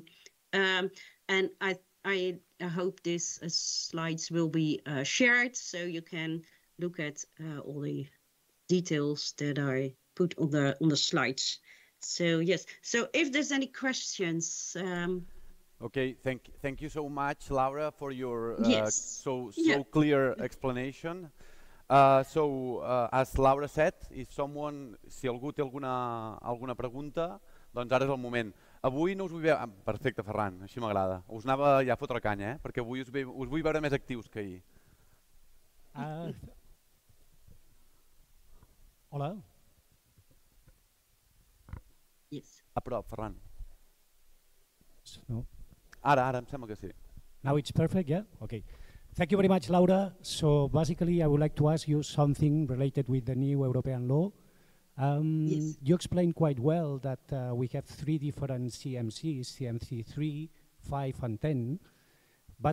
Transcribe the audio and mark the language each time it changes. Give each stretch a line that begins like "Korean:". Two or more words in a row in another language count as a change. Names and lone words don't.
English: And I hope these slides will be shared, so you can look at all the details that I put on the slides. So yes, so if there's any questions. Okay, thank you so much, Laura, for your so clear explanation. As Laura said,
Catalan: si algú té alguna pregunta, doncs ara és el moment. Avui no us vull veure... Perfecte, Ferran, així m'agrada. Us anava ja a fotre canya, perquè avui us vull veure més actius que ahir. Hola.
English: Yes.
Catalan: A prop, Ferran. No? Ara em sembla que sí.
English: Now it's perfect, yeah? Okay. Thank you very much, Laura. So basically, I would like to ask you something related with the new European law. Yes. You explained quite well that we have 3 different CMCs, CMC 3, 5, and 10. But,